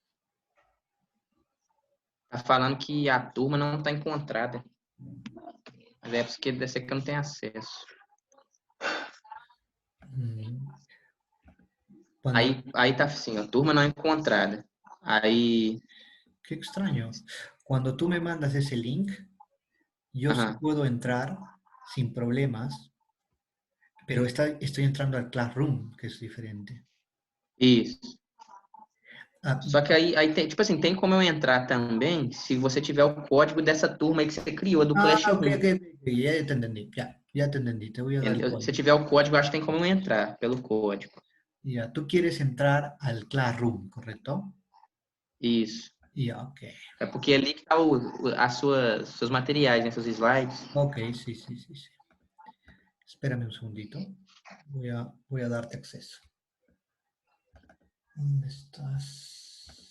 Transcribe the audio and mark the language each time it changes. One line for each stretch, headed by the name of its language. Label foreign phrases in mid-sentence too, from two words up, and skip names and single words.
Portuguese: Tá falando que a turma não tá encontrada. Mas é porque deve ser que eu não tenho acesso.
Spanish: Mm, Cuando...
Portuguese: Aí tá assim, ó, turma não encontrada. Aí,
Spanish: Qué extraño. Cuando tú me mandas ese link, yo sí aham, puedo entrar sin problemas, pero estoy entrando al Classroom, que es diferente.
Portuguese: isso. Ah, Só que aí tem, tipo assim, tem como eu entrar também se você tiver o código dessa turma aí que você criou, do
Spanish: ok,
Portuguese: Classroom.
Spanish: ok, ok, ya te entendí, ya te entendí, te voy a dar el
Portuguese: Entendeu? Se
Spanish: código.
Portuguese: tiver o código, eu acho que tem como eu entrar pelo código.
Spanish: Ya, tú quieres entrar al Classroom, ¿correcto?
Portuguese: Isso.
Spanish: Ya, ok.
Portuguese: É porque é ali que tá seus materiais, né, seus slides.
Spanish: Ok, sí, sí, sí, sí. Espérame un segundito. Voy a darte acceso. ¿Dónde estás?